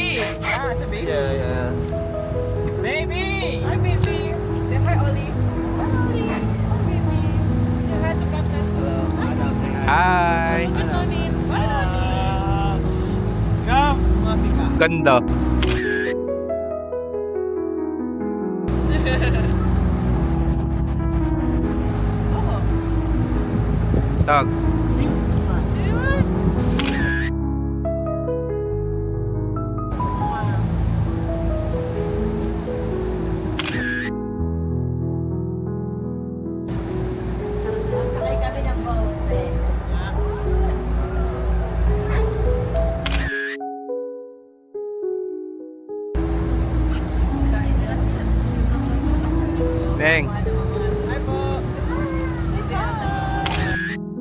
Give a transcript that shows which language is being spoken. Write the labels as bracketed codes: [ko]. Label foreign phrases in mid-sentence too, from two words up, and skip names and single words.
[en] Yeah, it's a baby. Yeah. Baby! Hi, baby. Say hi, Ollie. Hi, Ollie. Hi, baby. Say hi to Katnas. Hi! Look at Nonin. Hi, Nonin. Come. Mafika. [tl] Ganda. Tag. [en] Serious? [tl] Sakay kami [en] ng boat. [tl] Neng. [en] Hi po. Say hi.